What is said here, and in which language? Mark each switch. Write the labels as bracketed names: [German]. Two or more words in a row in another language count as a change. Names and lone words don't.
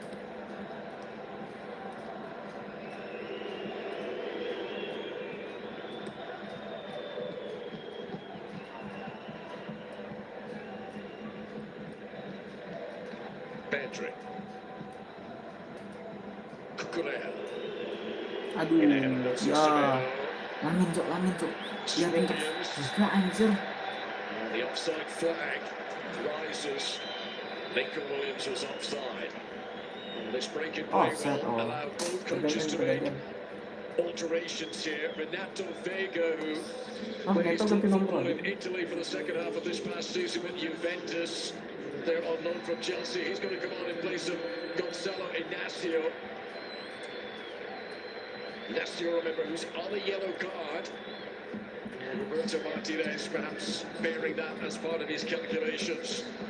[English] Pedri. Cucurella. [Indonesian] Aduh. [English] In ahead of Nelson [Indonesian] Ya. [English] Semedo. [Indonesian] Lamin cok. Liatin cok. Enggak anjir. [English] The offside flag rises. Nico Williams was offside. This break in play Offside, will oh. allow both coaches to make [Indonesian] Pergantian. [English] alterations here. Renato Vega, who Oh, plays Neto top [Indonesian] ganti nomor [English] football [Indonesian] lagi. [English] in Italy for the second half of this past season with Juventus. They're on loan from Chelsea. He's going to come on in place of Gonzalo Inacio. Inacio, remember, who's on a yellow card. And Roberto Martinez perhaps bearing that as part of his calculations.